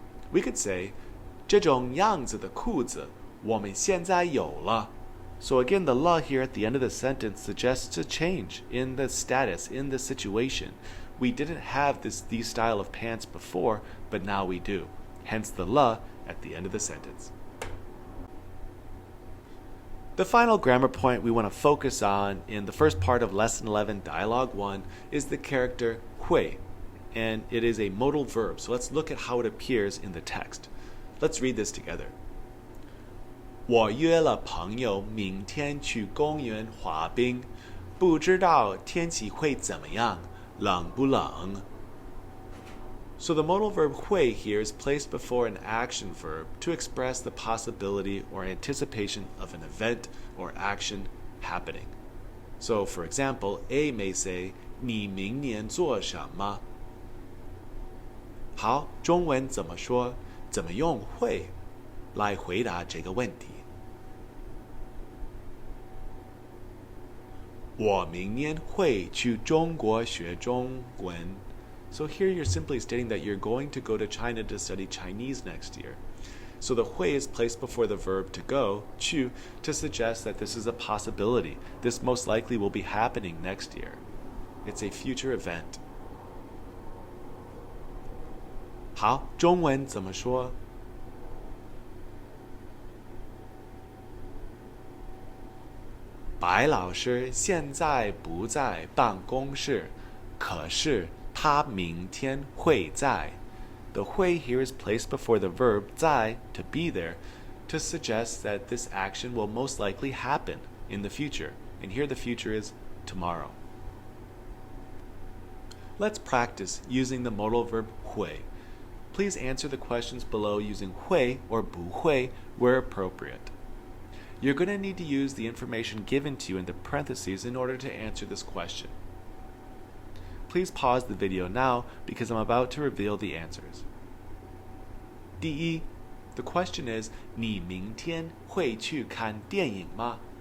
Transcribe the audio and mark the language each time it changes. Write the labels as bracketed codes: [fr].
[en] We could say [zh] 这种样子的裤子我们现在有了. [en] So again, the le here at the end of the sentence suggests a change in the status, in the situation. We didn't have these style of pants before, but now we do. Hence the le at the end of the sentence. The final grammar point we want to focus on in the first part of Lesson 11, Dialogue 1, is the character 会, and it is a modal verb. So let's look at how it appears in the text. Let's read this together. [zh] 我约了朋友明天去公园滑冰，不知道天气会怎么样，冷不冷? [en] So the modal verb 会 here is placed before an action verb to express the possibility or anticipation of an event or action happening. So for example, A may say [zh] 你明年做什么? 好，中文怎么说？怎么用会来回答这个问题？我明年会去中国学中文。 [en] So here you're simply stating that you're going to go to China to study Chinese next year. So the 会 is placed before the verb to go, 去, to suggest that this is a possibility. This most likely will be happening next year. It's a future event. [zh] 好，中文怎么说？白老师现在不在办公室，可是他明天会在. [en] The 会 here is placed before the verb 在, to be there, to suggest that this action will most likely happen in the future. And here the future is tomorrow. Let's practice using the modal verb 会.Please answer the questions below using 会 or 不会 where appropriate. You're going to need to use the information given to you in the parentheses in order to answer this question. Please pause the video now because I'm about to reveal the answers. [zh] 第一, [en] the question is [zh] 你明天会去看电影吗?